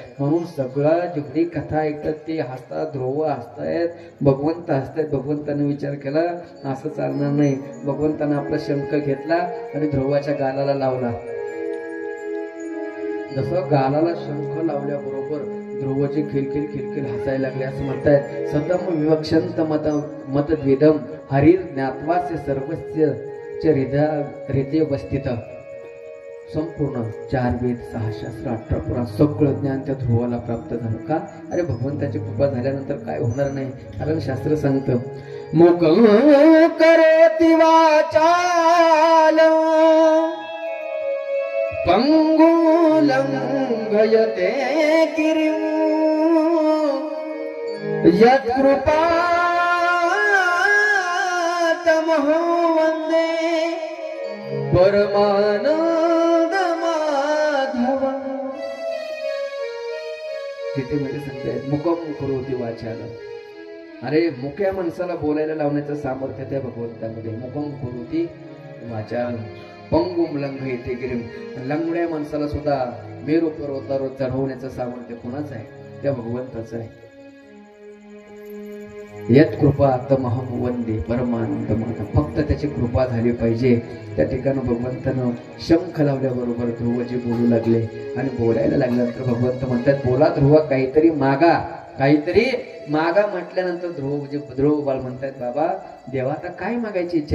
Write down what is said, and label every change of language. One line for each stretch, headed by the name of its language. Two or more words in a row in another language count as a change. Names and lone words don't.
Marathi: म्हणून सगळं जेवढी कथा ऐकतात ते हसतात, ध्रुव हसतायत, भगवंत हसतायत. भगवंताने विचार केला असं चालणार नाही. भगवंतानं आपला शंख घेतला आणि ध्रुवाच्या गालाला लावला. जसं गालाला शंख लावल्याबरोबर ध्रुवचे खिलखिल खिलखिल हसायला लागले. असं म्हणतायत
Sanskrit: सतम विवक्षंत मतद्विदम हरिर ज्ञात्वास्य सर्वस्य हृदय वस्थित.
Marathi: संपूर्ण 4 वेद 6 शास्त्र 18 पुराण सगळं ज्ञान त्या ध्रुवाला प्राप्त झालं. का? अरे भगवंताची कृपा झाल्यानंतर काय होणार नाही. कारण शास्त्र सांगतं
Sanskrit: मुखं करोति वाचाल पंगुलंघयते गिरिं यत्कृपातमहो वन्दे परमानंद माधव.
Marathi: तिथे म्हणजे सांगतायत
Sanskrit: मुकम करोति वाचाल.
Marathi: अरे मुक्या माणसाला बोलायला लावण्याचं सामर्थ्य त्या भगवंतामध्ये.
Sanskrit: मुकम करोति वाचाल पंगुम लंघयते गिरिम.
Marathi: लंगड्या माणसाला सुद्धा मेरू पर्वतावर चढवण्याचं सामर्थ्य कोणाचं आहे? त्या भगवंताचं आहे.
Sanskrit: यत कृपा तमहं वंदे परमानंद माधव.
Marathi: फक्त त्याची कृपा झाली पाहिजे. त्या ठिकाणी भगवंतानं शंख लावल्याबरोबर ध्रुवजी बोलू लागले आणि बोलायला लागल्यानंतर भगवंत म्हणतात बोला ध्रुव, काहीतरी मागा, काहीतरी मागा. म्हटल्यानंतर ध्रुव बाळ म्हणतात बाबा देवा आता काय मागायची इच्छा आहे?